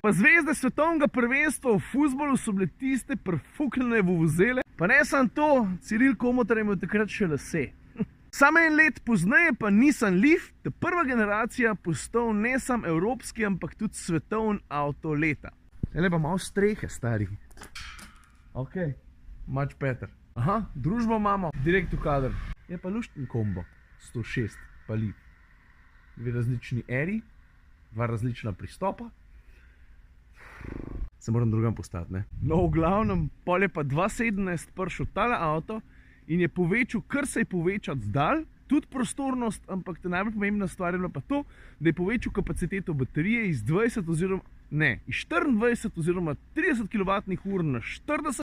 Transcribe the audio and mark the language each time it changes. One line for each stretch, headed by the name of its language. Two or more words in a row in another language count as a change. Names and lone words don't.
Slovenian: Pa zvezde svetovnega prvenstva v fuzbolu so bile tiste prfukljene vuvuzele. Pa ne samo to, Ciril Komotar je imel takrat še lase. Samo en let pozneje pa Nissan Leaf, ta prva generacija, postal ne samo evropski, ampak tudi svetovni avto leta. Ele pa malo strehe, stari.
English: Ok, much better.
Slovenian: Aha, družbo imamo, direkt v kader. Je pa lušten kombo, 106 pa Leaf. Dve različni eri, dva različna pristopa. Se moram drugam postati, ne? No, v glavnem, pol je pa 2017 prišel tale avto in je povečal, kar se je povečati zdal, tudi prostornost, ampak ta najbolj pomembna stvar je bila pa to, da je povečal kapaciteto baterije iz 20 oziroma, ne, iz 24 oziroma 30 kWh na 40.